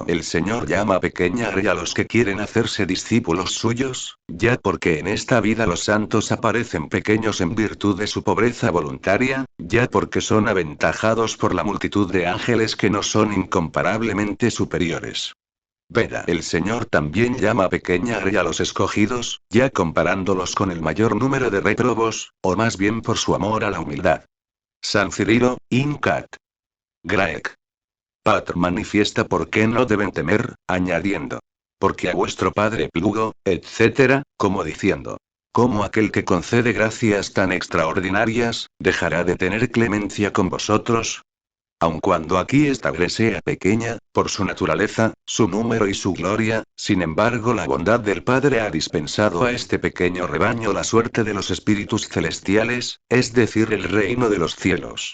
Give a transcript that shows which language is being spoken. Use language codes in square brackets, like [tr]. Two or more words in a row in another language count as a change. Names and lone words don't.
[es] El Señor llama pequeña grey a los que quieren hacerse discípulos suyos, ya porque en esta vida los santos aparecen pequeños en virtud de su pobreza voluntaria, ya porque son aventajados por la multitud de ángeles que no son incomparablemente superiores. Veda. El Señor también llama pequeña grey a los escogidos, ya comparándolos con el mayor número de réprobos, o más bien por su amor a la humildad. San Cirilo, Incat. Graec. Patr manifiesta por qué no deben temer, añadiendo. porque a vuestro Padre plugo, etc., como diciendo: ¿cómo aquel que concede gracias tan extraordinarias, dejará de tener clemencia con vosotros? Aun cuando aquí esta grey sea pequeña, por su naturaleza, su número y su gloria, sin embargo la bondad del Padre ha dispensado a este pequeño rebaño la suerte de los espíritus celestiales, es decir, el reino de los cielos.